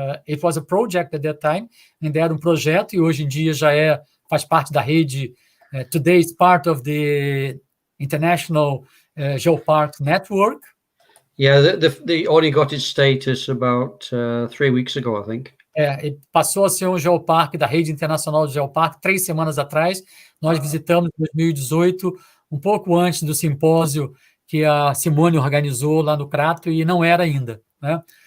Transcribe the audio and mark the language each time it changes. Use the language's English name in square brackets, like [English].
[English] It was a project at that time, [Portuguese] ainda era projeto, e hoje em dia já faz parte da rede. [English] Today is part of the International Geopark Network. Yeah, the only got its status about 3 weeks ago, I think. [Portuguese] Passou a ser um geoparque da rede internacional de geoparque 3 semanas atrás. Nós visitamos em 2018, um pouco antes do simpósio que a Simone organizou lá no Crato, e não era ainda, né?